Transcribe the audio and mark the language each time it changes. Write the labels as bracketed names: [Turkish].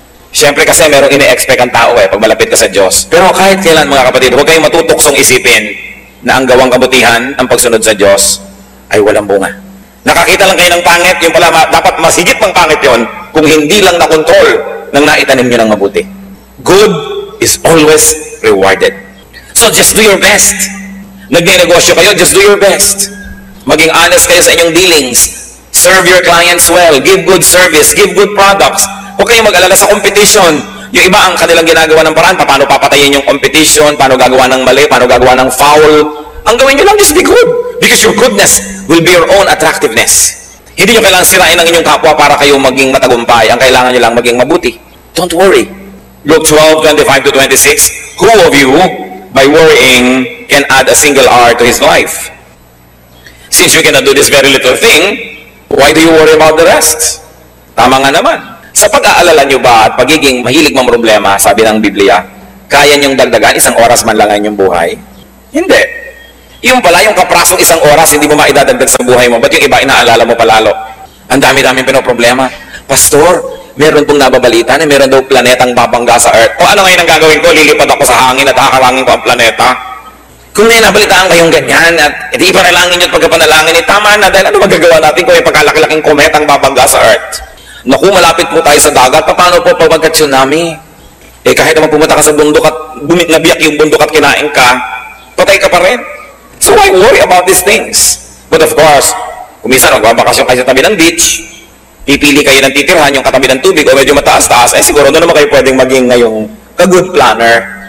[Filipino] Siyempre kasi merong ine-expect ang tao pag malapit ka sa Diyos. Pero kahit kailan mga kapatid, huwag kayong matutuksong isipin na ang gawang kabutihan, ang pagsunod sa Diyos, ay walang bunga. Nakakita lang kayo ng pangit, yung pala dapat masigit pang pangit yon kung hindi lang na-control ng naitanim nyo ng mabuti. [English] Good is always rewarded. So just do your best. [Filipino] Nagnenegosyo kayo, [English] just do your best. [Filipino] Maging honest kayo sa inyong dealings. [English] Serve your clients well. Give good service. Give good products. [Filipino] Huwag kayong mag-alala sa competition. Yung iba ang kanilang ginagawa ng paraan, paano papatayin yung competition, paano gagawa ng mali, paano gagawa ng foul. Ang gawin nyo lang, [English] just be good. Because your goodness will be your own attractiveness. [Filipino] Hindi nyo kailangan sirain ang inyong kapwa para kayo maging matagumpay. Ang kailangan nyo lang maging mabuti. [English] Don't worry. Luke 12:25-26, who of you, by worrying, can add a single hour to his life? Since you cannot do this very little thing, why do you worry about the rest? [Filipino] Tama nga naman. Sa pag-aalala nyo ba at pagiging mahilig mang problema, sabi ng Biblia, kaya nyong dagdagan isang oras man lang ang inyong buhay? Hindi. Yung pala, yung kaprasong isang oras, hindi mo maidadagdag sa buhay mo. Ba't yung iba inaalala mo palalo? Ang dami-daming pinoproblema. Pastor, meron pong nababalita na meron daw planetang babangga sa Earth. O ano ngayon ang gagawin ko? Lilipad ako sa hangin at hakarangin ko ang planeta? Kung may nabalitaan kayong ganyan at hindi ipanalangin nyo at pagkapanalangin, tama na dahil ano magagawa natin kung may pagkalaki-laking kometang babangga sa Earth? Naku, malapit po tayo sa dagat. Paano po pag tsunami? Kahit naman pumunta ka sa bundok at nabiyak yung bundok at kinain ka, patay ka pa rin. [English] So why worry about these things? But of course, [Filipino] kung minsan magbabakasyon kayo sa tabi ng beach, pipili kayo ng titirhan yung katabi ng tubig o medyo mataas-taas, siguro doon naman kayo pwedeng maging ngayong ka-good planner.